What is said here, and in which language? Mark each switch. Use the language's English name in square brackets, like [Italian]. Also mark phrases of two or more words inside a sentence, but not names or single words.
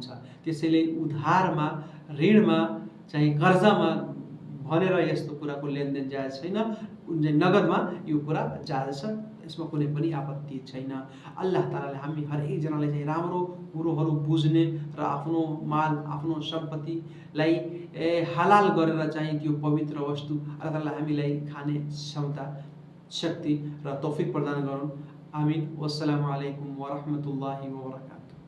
[Nepali] त्यसैले उधारमा, ऋणमा चाहिँ कर्जामा भनेर यस्तो कुराको लेनदेन जायज छैन। नगदमा यो कुरा जायज छ। यसमा कुनै पनि आपत्ति छैन। अल्लाह तालाले हामी हरेकजनालाई चाहिँ राम्रो कुरोहरू बुझ्ने र आफ्नो माल आफ्नो सम्पत्तिलाई हलाल गरेर चाहिँ त्यो पवित्र वस्तु अल्लाह ताला हामीलाई खाने क्षमता शक्ति र तौफिक प्रदान गरून्। आमिन। [Arabic] والسلام عليكم ورحمة الله وبركاته.